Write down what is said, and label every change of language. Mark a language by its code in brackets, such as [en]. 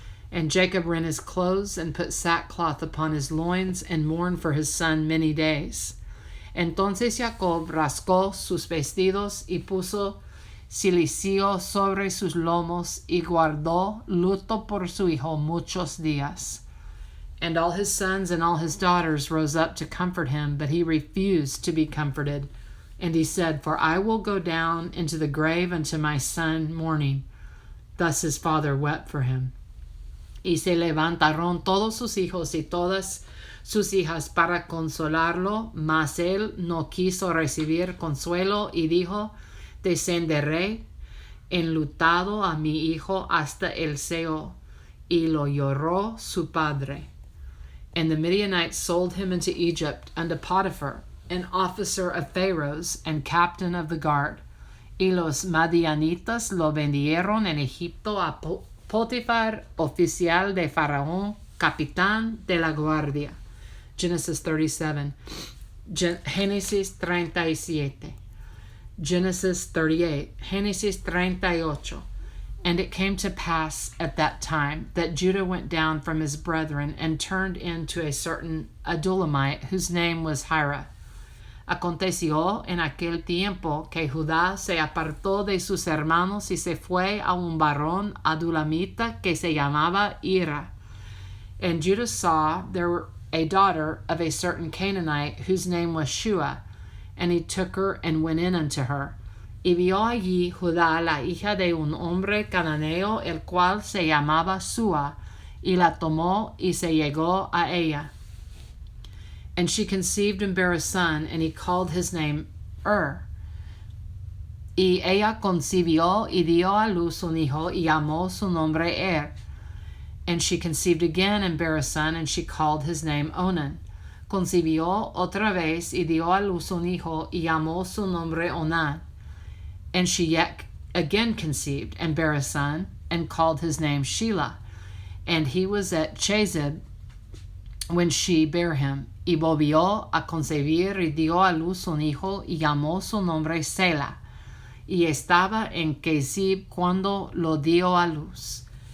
[en] And Jacob rent his clothes and put sackcloth upon his loins and mourned for his son many days. [es] Entonces Jacob rasgó sus vestidos y puso cilicio sobre sus lomos y guardó luto por su hijo muchos días. [en] And all his sons and all his daughters rose up to comfort him, but he refused to be comforted. And he said, for I will go down into the grave unto my son mourning. Thus his father wept for him. [es] Y se levantaron todos sus hijos y todas sus hijas para consolarlo, mas él no quiso recibir consuelo y dijo, descenderé enlutado a mi hijo hasta el Seol. Y lo lloró su padre. [en] And the Midianites sold him into Egypt unto Potiphar, an officer of Pharaoh's and captain of the guard. [es] Y los Madianitas lo vendieron en Egipto a Potifar, oficial de Faraón, capitán de la guardia. [en] Genesis 37. [es] Génesis 37. [en] Genesis 38. [es] Génesis 38. [en] And it came to pass at that time that Judah went down from his brethren and turned into a certain Adulamite whose name was Hira. [es] Aconteció en aquel tiempo que Judá se apartó de sus hermanos y se fue a un varón adulamita que se llamaba Hira. [en] And Judah saw there were a daughter of a certain Canaanite whose name was Shua, and he took her and went in unto her. [es] Y vio allí Judá la hija de un hombre cananeo, el cual se llamaba Sua, y la tomó y se llegó a ella. [en] And she conceived and bare a son, and he called his name [es] Y ella concibió y dio a luz un hijo, y llamó su nombre [en] And she conceived again and bare a son, and she called his name Onan. [es] Concibió otra vez y dio a luz un hijo, y llamó su nombre Onan. [en] And she yet again conceived and bare a son, and called his name Shelah. And he was at Chezib when she bare him. [es] Y volvió a concebir y dio a luz un hijo, y llamó su nombre Selah. Y estaba en Chezib cuando lo dio a luz.